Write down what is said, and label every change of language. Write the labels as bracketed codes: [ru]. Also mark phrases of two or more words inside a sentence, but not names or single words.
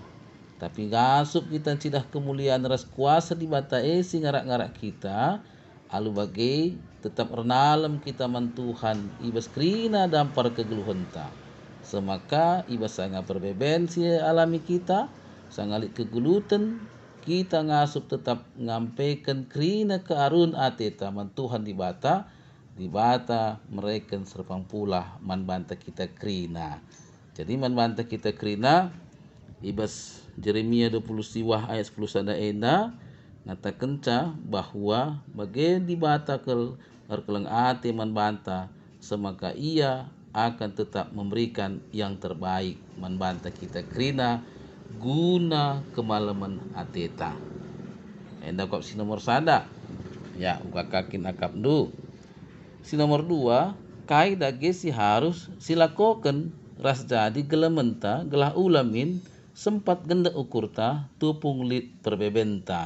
[btx] Tapi ngasup kita cidah kemuliaan ras kuasa di bata si ngarak-ngarak kita alu bagai tetap renalem kita man Tuhan ibas krina dampar kegeluhenta semaka ibas sanga perbeben si alami kita sangalik kegeluten kita ngasup tetap ngampaikan krina kearun ateta man Tuhan di bata mereka serpang pula man banta kita krina. Jadi man banta kita krina ibas Yeremia 20 siwah ayat 10 sada ena ngatakan bahwa bagian di bata kelang ate man banta semaka [id] ia akan tetap memberikan yang terbaik [btx] man banta kita kerina guna kemalaman ateta. Enda kop si nomor sada ya uka kakin akap du. Si nomor 2 kai dage si harus silakoken ras jadi gelamenta gelah ulamin sempat genda ukurta tupung lit perbebenta.